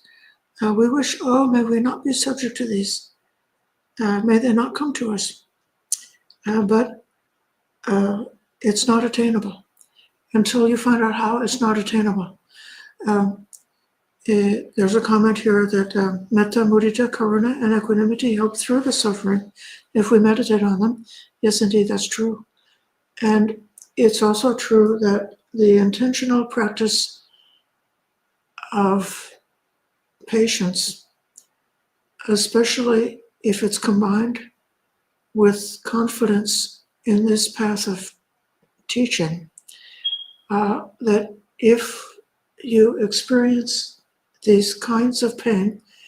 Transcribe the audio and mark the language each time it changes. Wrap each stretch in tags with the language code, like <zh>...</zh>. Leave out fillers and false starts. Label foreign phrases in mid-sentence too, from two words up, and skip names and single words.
<en>We wish, oh, may we not be subject to these. May they not come to us. But it's not attainable. Until you find out how, it's not attainable. There's a comment here that</en> <pi>metta, mudita, karuna,</pi> <en>and equanimity help through the suffering if we meditate on them. Yes, indeed, that's true. And it's also true that the intentional practice of patience, especially if it's combined with confidence in this path of teaching, that if you experience these kinds of pain</en>